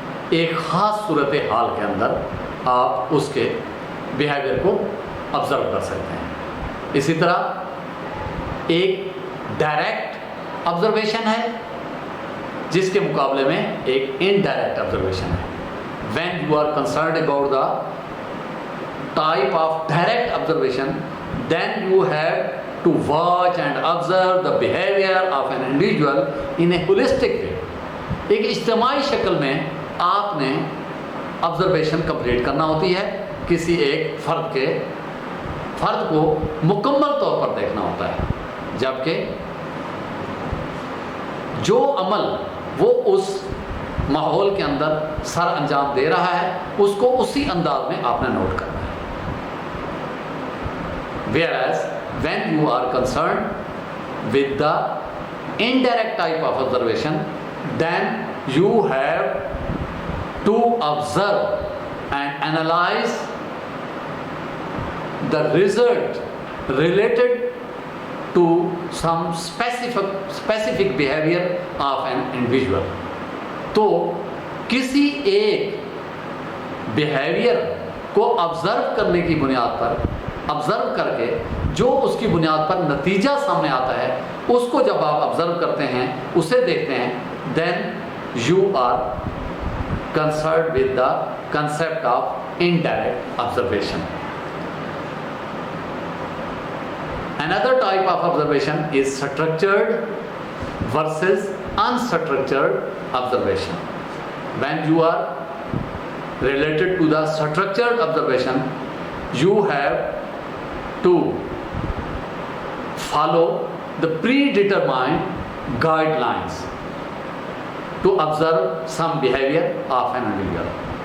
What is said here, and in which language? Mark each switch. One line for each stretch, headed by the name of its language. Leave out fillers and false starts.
Urdu: ایک خاص صورتحال کے اندر آپ اس کے بیہیویئر کو آبزرو کر سکتے ہیں. اسی طرح ایک ڈائریکٹ آبزرویشن ہے جس کے مقابلے میں ایک انڈائریکٹ آبزرویشن ہے.
English: When you are concerned about the type of direct observation, then you have to watch and observe the behavior of an individual in a holistic way.
Urdu: ایک اجتماعی شکل میں آپ نے آبزرویشن کمپلیٹ کرنا ہوتی ہے. کسی ایک فرد کو مکمل طور پر دیکھنا ہوتا ہے، جبکہ جو عمل وہ اس ماحول کے اندر سر انجام دے رہا ہے اس کو اسی انداز میں آپ نے نوٹ کرنا ہے.
English: Whereas when you are concerned with the indirect type of observation, then you have to observe and analyze the result related to some specific behavior of an individual.
Urdu: تو کسی ایک بیہیویئر کو آبزرو کرنے کی بنیاد پر، observe کر کے جو اس کی بنیاد پر نتیجہ سامنے آتا ہے اس کو جب آپ آبزرو کرتے ہیں، اسے دیکھتے ہیں،
English: then you are concerned with the concept of indirect observation. Another type of observation is structured versus unstructured observation. When you are related to the structured observation, you have to follow the predetermined guidelines to observe some behavior of an individual.